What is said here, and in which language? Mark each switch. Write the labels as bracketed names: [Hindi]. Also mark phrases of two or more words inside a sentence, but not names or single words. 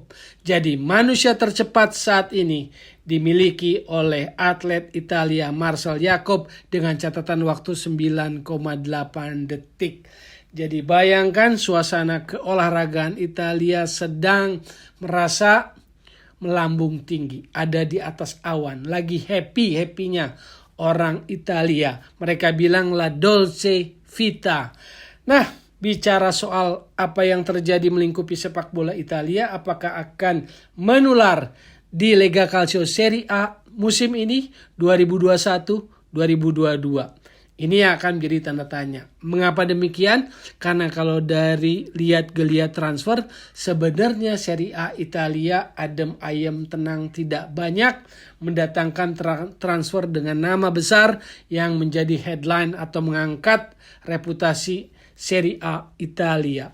[Indonesian] Jadi manusia tercepat saat ini dimiliki oleh atlet Italia Marcel Jacob dengan catatan waktu 9,8 detik. Jadi bayangkan suasana keolahragaan Italia sedang merasa melambung tinggi, ada di atas awan, lagi happy-happynya orang Italia. Mereka bilang [Italian] la dolce vita. [Indonesian] Nah, bicara soal apa yang terjadi melingkupi sepak bola Italia, apakah akan menular di Lega Calcio Serie A musim ini 2021-2022? Ini akan menjadi tanda tanya. Mengapa demikian? Karena kalau dari lihat geliat transfer, sebenarnya Serie A Italia adem ayem tenang tidak banyak mendatangkan transfer dengan nama besar yang menjadi headline atau mengangkat reputasi Serie A Italia.